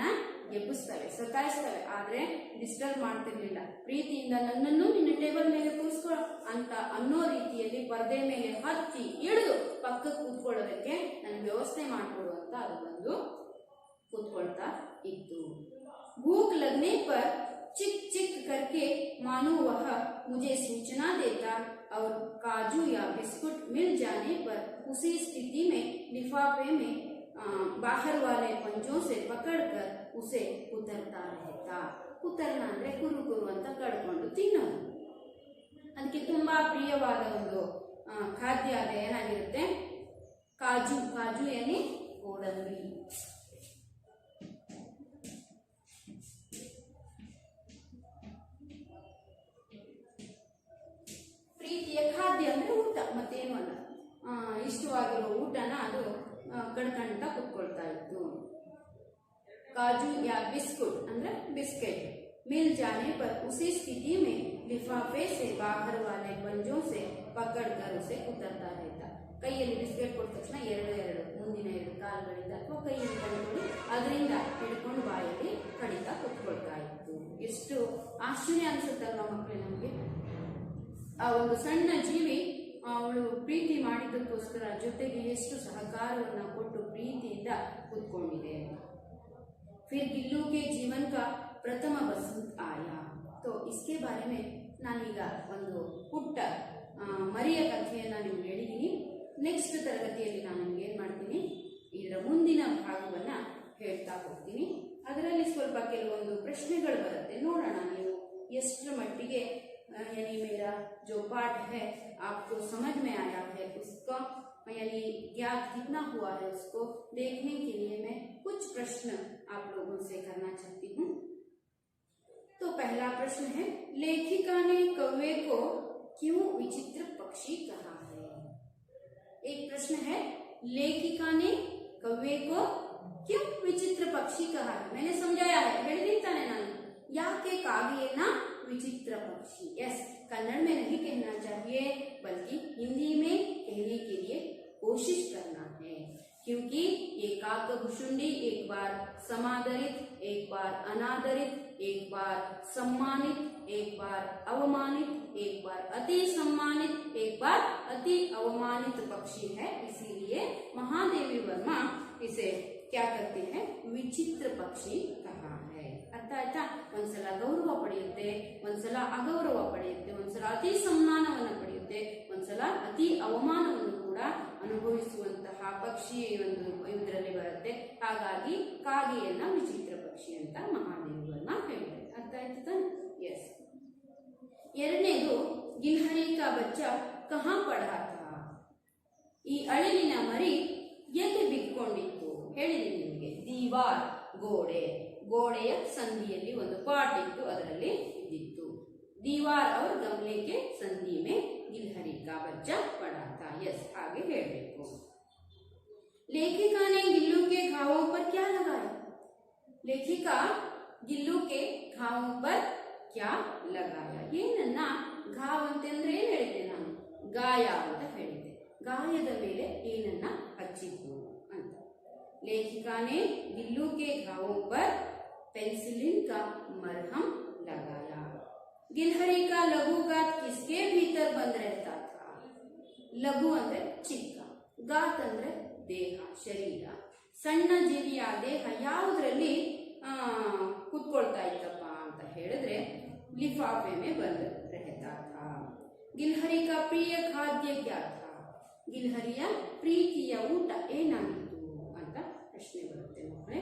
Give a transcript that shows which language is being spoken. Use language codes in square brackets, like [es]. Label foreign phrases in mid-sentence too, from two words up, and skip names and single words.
[kn] ಎಬ್ಬಿಸ್ತವೆ ಸತಾಯಿಸ್ತವೆ ಆದ್ರೆ ಡಿಸ್ಟರ್ಬ್ ಮಾಡ್ತಿರ್ಲಿಲ್ಲ ಪ್ರೀತಿಯಿಂದ ನನ್ನನ್ನು ನಿನ್ನ ಟೇಬಲ್ ಮೇಲೆ ಕೂರಿಸ್ಕೊ ಅಂತ ಅನ್ನೋ ರೀತಿಯಲ್ಲಿ ಪರದೆ ಮೇಲೆ ಹತ್ತಿ ಇಳಿದು ಪಕ್ಕಕ್ಕೆ ಕೂತ್ಕೊಳ್ಳೋದಕ್ಕೆ ನನಗೆ ವ್ಯವಸ್ಥೆ ಮಾಡ್ಕೊಡು ಅಂತ ಅದು ಬಂದು ಕೂತ್ಕೊಳ್ತಾ ಇತ್ತು [hi] भूख लगने पर चिक चिक करके मानो वह मुझे सूचना देता और काजू या बिस्कुट मिल जाने पर उसी स्थिति में लिफाफे में बाहर वाले पंजों से पकड़कर उसे कुतरता रहता कुतरना [kn] ಅಂದ್ರೆ ಕುರು ಕುರು ಅಂತ ಕಡ್ಕೊಂಡು ತಿನ್ನೋದು ಅದಕ್ಕೆ ತುಂಬಾ ಪ್ರಿಯವಾದ ಒಂದು ಖಾದ್ಯ ಅದ ಏನಾಗಿರುತ್ತೆ ಕಾಜು ಕಾಜು ಏನಿ ಗೋಡಂಬಿ ಪ್ರೀತಿಯ ಖಾದ್ಯ ಅಂದ್ರೆ ಊಟ ಮತ್ತೇನು ಅಲ್ಲ ಇಷ್ಟವಾಗಿರೋ ಊಟನ ಅದು ಕಡ್ಕಂತ ಕುತ್ಕೊಳ್ತಾ ಇತ್ತು काजू [hi] या बिस्कुट अंदर बिस्किट मिल जाने पर उसी स्थिति में लिफाफे से बाहर वाले पंजों से पकड़कर उसे कुतरता रहता [kn] ಕೈಯಲ್ಲಿ ಬಿಸ್ಕೆಟ್ ಕೊಟ್ಟ ತಕ್ಷಣ ಎರಡು ಮುಂದಿನ ಎರಡು ಕಾಲುಗಳಿಂದ ಅಥವಾ ಕೈಯಲ್ಲಿ ಕಡಿಕೊಂಡು ಅದರಿಂದ ಹಿಡ್ಕೊಂಡು ಬಾಯಲ್ಲಿ ಕಡಿತಾ ಕುತ್ಕೊಳ್ತಾ ಇತ್ತು ಎಷ್ಟು ಆಶ್ಚರ್ಯ ಅನ್ಸುತ್ತಲ್ವಾ ಮಕ್ಕಳೇ ನಮಗೆ ಆ ಒಂದು ಸಣ್ಣ ಜೀವಿ ಅವಳು ಪ್ರೀತಿ ಮಾಡಿದ್ದಕ್ಕೋಸ್ಕರ ಜೊತೆಗೆ ಎಷ್ಟು ಸಹಕಾರವನ್ನ ಕೊಟ್ಟು ಪ್ರೀತಿಯಿಂದ ಕುತ್ಕೊಂಡಿದೆ [hi] फिर गिल्लू के जीवन का प्रथम बसंत आया तो इसके बारे में [kn] ನಾನೀಗ ಒಂದು ಪುಟ್ಟ ಮರಿಯ ಕಥೆಯನ್ನು ನಿಮ್ಗೆ ಹೇಳಿದ್ದೀನಿ ನೆಕ್ಸ್ಟ್ ತರಗತಿಯಲ್ಲಿ ನಾನು ನಿಮ್ಗೆ ಏನು ಮಾಡ್ತೀನಿ ಇದರ ಮುಂದಿನ ಭಾಗವನ್ನ ಹೇಳ್ತಾ ಹೋಗ್ತೀನಿ ಅದರಲ್ಲಿ ಸ್ವಲ್ಪ ಕೆಲವೊಂದು ಪ್ರಶ್ನೆಗಳು ಬರುತ್ತೆ ನೋಡೋಣ ನೀವು ಎಷ್ಟರ ಮಟ್ಟಿಗೆ [hi] यानी मेरा जो पाठ है आपको समझ में आया है उसका यानी ज्ञात कितना हुआ है उसको देखने के लिए मैं कुछ प्रश्न आप लोगों से करना चाहती हूँ तो पहला प्रश्न है लेखिका ने कौवे को क्यों विचित्र पक्षी कहा है एक प्रश्न है लेखिका ने कौवे को क्यों विचित्र पक्षी कहा है मैंने समझाया है [kn] ಹೇಳಿರ್ತಾನೆ ನಾನು ಯಾಕೆ [hi] ಕಾಗೆಯನ್ನ विचित्र पक्षी यस कन्नड़ में नहीं कहना चाहिए बल्कि हिंदी में कहने के लिए कोशिश करना है क्योंकि ये काकभुशुंडी एक बार समादरित एक बार अनादरित एक बार सम्मानित एक बार अवमानित एक बार अति सम्मानित एक बार अति अवमानित पक्षी है इसीलिए महादेवी वर्मा इसे क्या करते हैं विचित्र पक्षी कहा [kn] है ಅರ್ಥ ಆಯ್ತಾ ಒಂದ್ಸಲ ಗೌರವ ಪಡೆಯುತ್ತೆ ಒಂದ್ಸಲ ಅಗೌರವ ಪಡೆಯುತ್ತೆ ಒಂದ್ಸಲ ಅತಿ ಸಮ್ಮಾನವನ್ನು ಪಡೆಯುತ್ತೆ ಒಂದ್ಸಲ ಅತಿ ಅವಮಾನವನ್ನು ಕೂಡ ಅನುಭವಿಸುವಂತಹ ಪಕ್ಷಿ ಒಂದು ಇದರಲ್ಲಿ ಬರುತ್ತೆ ಹಾಗಾಗಿ ಕಾಗೆಯನ್ನ ವಿಚಿತ್ರ ಪಕ್ಷಿ ಅಂತ ಮಹಾದೇವರನ್ನ ಹೇಳಿದ್ದಾರೆ ಅರ್ಥ ಆಯ್ತು ತಾನೆ ಎಸ್ ಎರಡನೇದು [hi] गिलहरी का बच्चा कहाँ पढ़ा था? [kn] ಈ ಅಳಿಲಿನ ಮರಿ ಎಲ್ಲಿ ಬಿಟ್ಕೊಂಡಿತ್ತು? ಹೇಳಿದೆ ನಿಮಗೆ. ದೀವಾರ್ ಗೋಡೆ, ಗೋಡೆಯ ಸಂದಿಯಲ್ಲಿ ಒಂದು ಪಾಟ್ ಇತ್ತು, ಅದರಲ್ಲಿ ಇದ್ದಿತ್ತು. [hi] दीवार और गमले के संधि में गिलहरी का बच्चा पड़ा था. [kn] यस, आगे ಹೇಳಬೇಕು. [hi] लेखिका ने गिल्लू के घावों पर क्या लगाया? लेखिका गिल्लू के घावों पर क्या लगाया? [kn] ಏನನ್ನ ಘಾವ್ ಅಂತಂದ್ರೆ ಏನು ಹೇಳಿದೆ ನಾನು? ಗಾಯ ಅಂತ ಹೇಳಿದೆ. ಗಾಯದ ಮೇಲೆ ಏನನ್ನ ಹಚ್ಚಿದ್ದು ಅಂತ. [hi] लेखिका ने गिल्लू के घावों पर पेनिसिलिन का मरहम लगाया. गिलहरी का लघु गात किसके भीतर बंद रहता था? [kn] लघु ಅಂದ್ರೆ ಚಿಕ್ಕ, ಗಾತ್ ಅಂದ್ರೆ ದೇಹ, ಶರೀರ. ಸಣ್ಣ ಜೀವಿಯ ದೇಹ ಯಾವುದರಲ್ಲಿ ಕುತ್ಕೊಳ್ತಾ ಇತ್ತಪ್ಪ ಅಂತ ಹೇಳಿದ್ರೆ [hi] लिफाफे में बंद रहता था. गिलहरी का प्रिय खाद्य क्या था? [kn] ಗಿಲ್ಹರಿಯ ಪ್ರೀತಿಯ ಊಟ ಏನಾಗಿತ್ತು ಅಂತ ಪ್ರಶ್ನೆ ಬರುತ್ತೆ ಮಕ್ಕಳೇ.